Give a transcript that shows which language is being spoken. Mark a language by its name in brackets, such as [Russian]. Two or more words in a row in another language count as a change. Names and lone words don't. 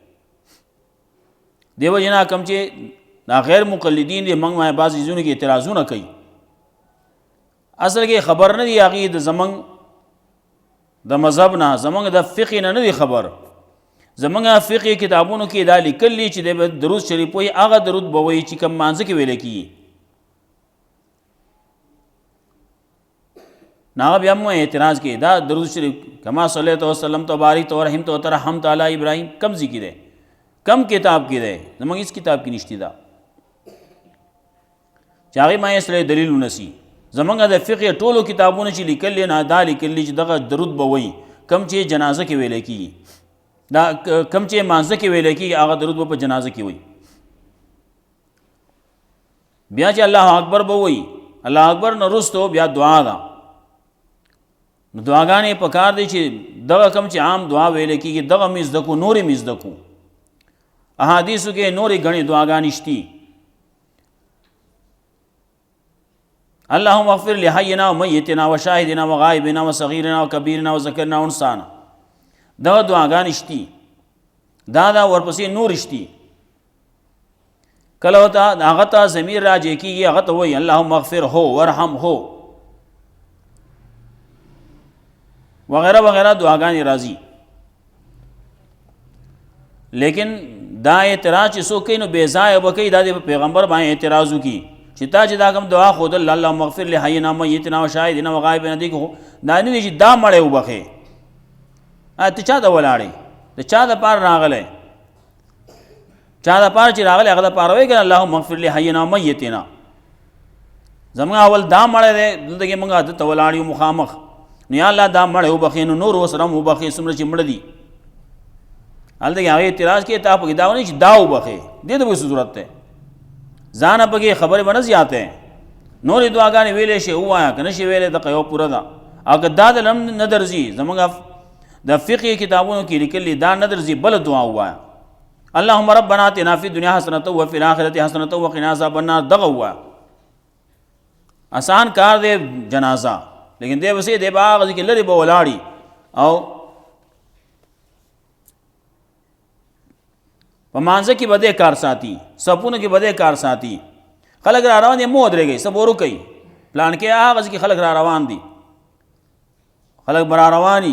[Pashto] دې وجې نه کوم چې دا غیر مقلدین دی، موږ بعض ځایونو کې اعتراضونه کوي، اصل کې خبر نه دی هغې د زمونږ د مذهب نه، زمونږ د فقه نه دی خبر. زمونږ فقهي کتابونو کې دا لیکلي چې دی به درود شریف وایي، هغه درود به وایي چې کوم مانځه کې ویلی کېږي. نو هغه بیا مو اعتراض کوي دا درود شریف [Arabic] کما صلیت وسلم تو بارک و رحمت و ترحمت علی ابراهیم [Pashto] کم ځای کې دی، کم کتاب کې دی، زمونږ هېڅ کتاب کې نشتی دا چې هغې ما یې سره دلیل ونسي. زمونږ د فقه ټولو کتابونو چې لیکلي نه دا لیکلي چې دغه درود به وایي کم چې جنازه کې ویلی کېږي، دا کم چې مانځه کې ویلی کېږي هغه درود به په جنازه کې وایي. بیا چې [Arabic] الله اکبر [Pashto] به وایي، [Arabic] الله اکبر [Pashto] نه وروسته بیا دعا ده. نو دعاګانې پکار دی چې دغه کم چې عام دعا ویلی کېږي دغه مې زده کړو، نورې مې زده کړو. احادیثو کې نورې ګڼې دعاګانې شتي. [Arabic] اللهم اغفر لحینا و میتنا و شاهدنا و غائبنا و صغیرنا و کبیرنا و ذکرنا و انسانا. [Pashto] دغه دعاګانې شتي. دا ورپسې نور شتي. کله ورته هغه ته ضمیر راجع کېږي، هغه ته وایي [Arabic] اللهم اغفر هو ورحم هو [Urdu] وغیرہ وغیرہ [Pashto] دعاګانې راځي. لیکن دا اعتراض چې څوک کوي نو بې ځایه به کوي، دا د پیغمبر باندې اعتراض وکړي چې تا چې دا کوم دعا ښودل [Arabic] اللهم اغفر لحینا و میتنا و شاهدنا و غایبنا [Pashto] دی دا نه دی چې دا مړی وبخې. ته چا ته ولاړې، د چا دپاره راغلی، چا دپاره چې راغلی هغه دپاره وایي که [Arabic] اللهم اغفر لحینا و میتنا. [Pashto] زموږ اول دا مړی دی، دلته کې موږ ده ته ولاړ یو مخامخ، نو یا الله دا مړی وبخې، نو نور ورسره هم وبخې څومره چې مړه دي. هلته کې هغې اعتراض کوي تا پکې دا ونه چې دا وبخې، دې ته به څه ضرورت دی؟ ځانه پکې خبرې به نه زیاتې، نورې دعاګانې ویلی شي ووایه که نه شي ویلی دقه یو پوره ده. او که دا دله هم نه درځي، زموږ د فقهي کتابونو کې لیکلي دا نه درځي بله دعا ووایه [Arabic] اللهم ربنا آتنا فی الدنیا حسنة وفی الآخرة حسنة وقنا عذاب النار، [Pashto] دغه ووایه. آسان کار دی جنازه، لیکن دی بسې دی به هغه ځای کې لرې به ولاړي او په مانځه کې به دی کار ساتي، صفونو کې به دی کار ساتي. خلک را روان دي مو ودرېږئ څه به وروکئ، پلان کې هغه ځای کې خلک را روان دي، خلک به را رواني.